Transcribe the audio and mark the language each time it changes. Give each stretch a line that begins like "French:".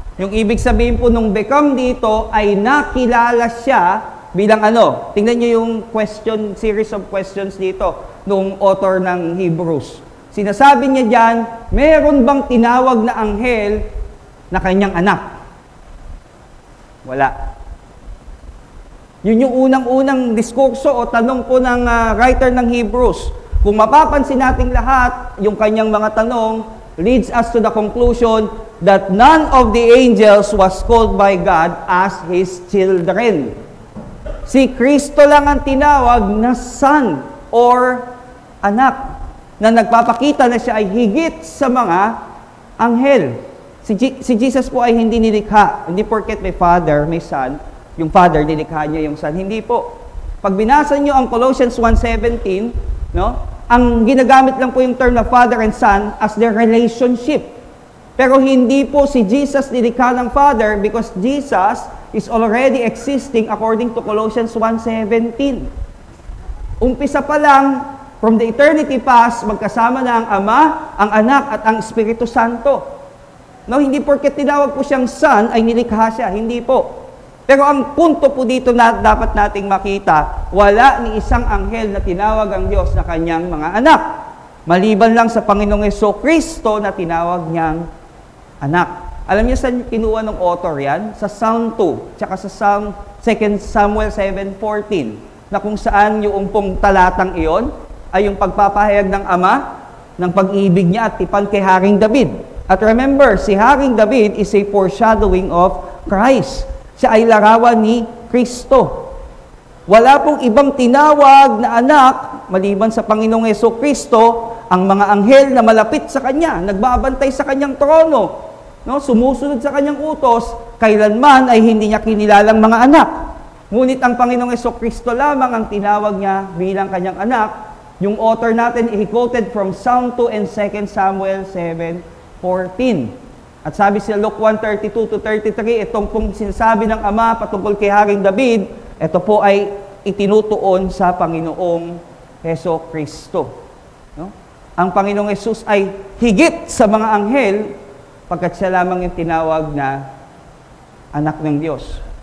Filipino: Yung ibig sabihin po nung become dito ay nakilala siya bilang ano. Tingnan niyo yung question, series of questions dito nung author ng Hebrews. Sinasabi niya diyan, meron bang tinawag na anghel na kanyang anak? Wala. Yun yung unang-unang diskurso o tanong po ng writer ng Hebrews. Kung mapapansin nating lahat, yung kanyang mga tanong
English: leads us to the conclusion that none of the angels was called by God as His children.
Filipino: Si Kristo lang ang tinawag na son or anak na nagpapakita na siya ay higit sa mga anghel. Si Jesus po ay hindi nilikha. Hindi porket may father, may son, yung father, nilikha niya yung son. Hindi po. Pag binasa niyo ang Colossians 1:17, no? Ang ginagamit lang po yung term na father and son as their relationship. Pero hindi po si Jesus nilikha ng Father
English: because Jesus is already existing according to Colossians 1:17.
Filipino: Umpisa pa lang, from the eternity past, magkasama na ang Ama, ang Anak, at ang Espiritu Santo. No, hindi porket tinawag po siyang son ay nilikha siya. Hindi po. Pero ang punto po dito na dapat nating makita, wala ni isang anghel na tinawag ang Diyos na kanyang mga anak. Maliban lang sa Panginoong Jesucristo na tinawag niyang anak. Alam niyo saan kinuha ng author yan? Sa Psalm 2, tsaka sa Psalm 2 Samuel 7:14, na kung saan yung pong talatang iyon ay yung pagpapahayag ng Ama ng pag-ibig niya at tipan kay Haring David. At remember, si Haring David
English: is a foreshadowing of Christ.
Filipino: Siya ay larawan ni Kristo. Wala pong ibang tinawag na anak, maliban sa Panginoong Jesucristo, ang mga anghel na malapit sa Kanya, nagbabantay sa Kanyang trono, no? Sumusunod sa Kanyang utos, kailanman ay hindi niya kinilalang mga anak. Ngunit ang Panginoong Jesucristo lamang ang tinawag niya bilang Kanyang anak.
English: Yung author natin, he quoted from Psalm 2 and 2 Samuel 7:14.
Filipino: At sabi sa Luke 1:32-33, itong pong sinasabi ng Ama patungkol kay Haring David, ito po ay itinutuon sa Panginoong Jesucristo. No? Ang Panginoong Jesus ay higit sa mga anghel pagkat siya lamang yung tinawag na anak ng Diyos.